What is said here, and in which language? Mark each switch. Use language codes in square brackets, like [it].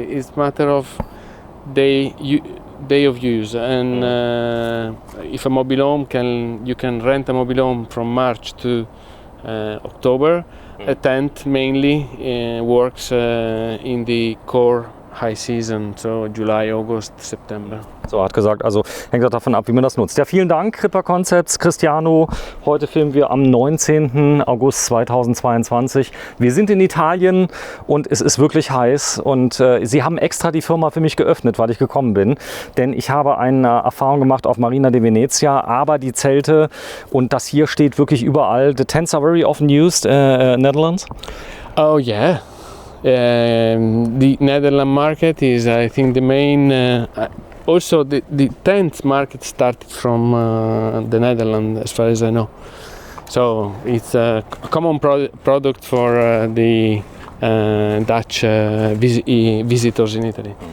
[en] It's a matter of day of use, and if a mobile home you can rent a mobile home from March to October. A tent mainly works in the core high season, so July, August, September. [de] So, hat gesagt, also hängt auch davon ab, wie man das nutzt. Ja, vielen Dank, Crippa Concepts, Cristiano. Heute filmen wir am 19. August 2022. Wir sind in Italien und es ist wirklich heiß. Und sie haben extra die Firma für mich geöffnet, weil ich gekommen bin. Denn ich habe eine Erfahrung gemacht auf Marina di Venezia, aber die Zelte und das hier steht wirklich überall. [en] The tents are very often used in Netherlands. Oh yeah. The Netherlands market is, I think, the main. Also, the tent market started from the Netherlands, as far as I know. So it's a common product for the Dutch visitors in Italy.